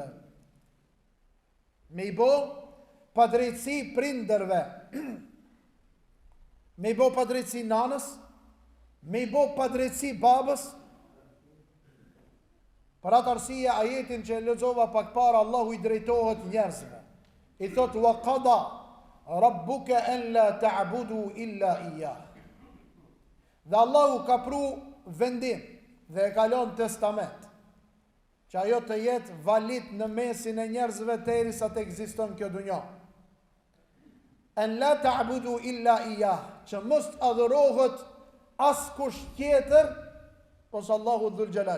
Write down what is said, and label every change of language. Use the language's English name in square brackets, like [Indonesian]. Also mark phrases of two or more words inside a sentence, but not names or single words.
[Albanian] Me i bo padrejtësi prindërve. Me i bo padrejtësi nanës, me i bo padrejtësi babës. Për atë arsye ajetin që lexova pak para, Allahu i drejtohet njerëzve. I thot: [Arabic] وقضى ربك ألا تعبدوا إلا إياه. [Albanian] Dhe Allahu ka pru vendim dhe e ka lënë testament që ajo të jetë valid në mesin e njerëzve derisa të ekziston kjo dunja. [Arabic] ألا تعبدوا إلا إياه, [Albanian] që mos të adhurohet askush tjetër pos Allahu [Arabic] ذو الجلال.